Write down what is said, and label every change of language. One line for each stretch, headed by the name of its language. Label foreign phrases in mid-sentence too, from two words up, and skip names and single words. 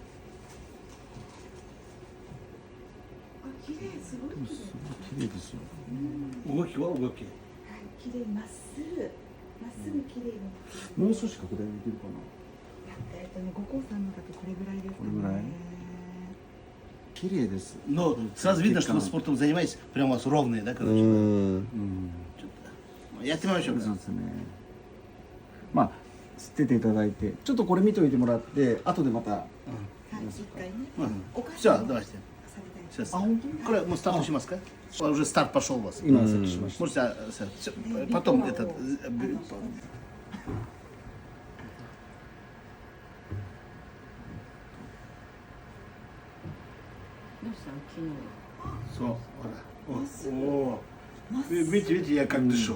Japanese: 綺麗すごいでもすごい綺麗ですよ。動きは動き。綺麗まっすぐ綺麗にもう少し拡大できるかな。五光さんのだとこれぐらいですかね。これぐらい綺麗です。
Russian: Но сразу видно, что вы спортом занимаетесь, прям у вас ровные, да, короче. Я тебе еще
Japanese: そうですね。まあ吸ってていただいて、ちょっとこれ見といてもらって、後でまた。はい、一回ね。うんお菓子
Russian: Все,
Japanese: も
Russian: давайте.
Japanese: されたり
Russian: Сейчас. Мы старт しますか? Уже старт пошел у вас. Можете, потом этот... Видите, я как дышу.